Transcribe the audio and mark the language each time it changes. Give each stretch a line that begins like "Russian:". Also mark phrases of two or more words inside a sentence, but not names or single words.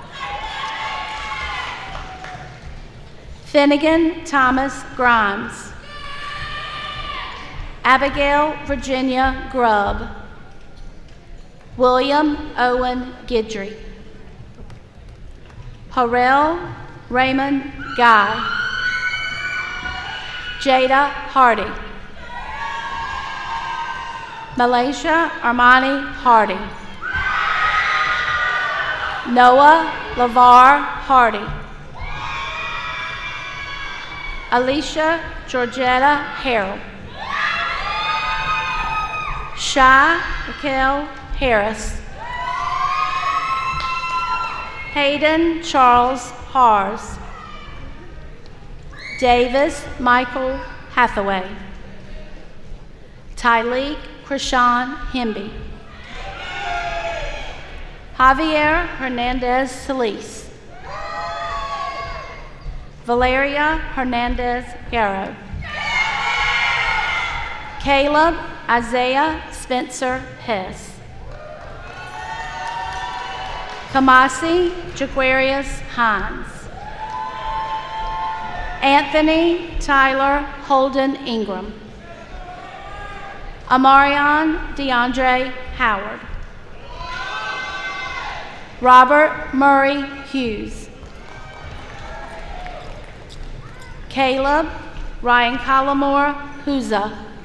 English: Finnegan Thomas Grimes. Abigail Virginia Grubb. William Owen Guidry. Harrell Raymond Guy. Jada Hardy. Malaysia Armani Hardy. Noah LaVar Hardy. Alicia Georgetta Harrell. Shy Raquel Harris. Hayden Charles Hars. Davis Michael Hathaway. Tyleek Krishan Hemby. Javier Hernandez Solis. Valeria Hernandez Garrow. Caleb Isaiah Spencer Hess. Kamasi Jaquarius Hines. Anthony Tyler Holden Ingram. Amarion DeAndre Howard. Robert Murray Hughes. Caleb Ryan Collimore Huza.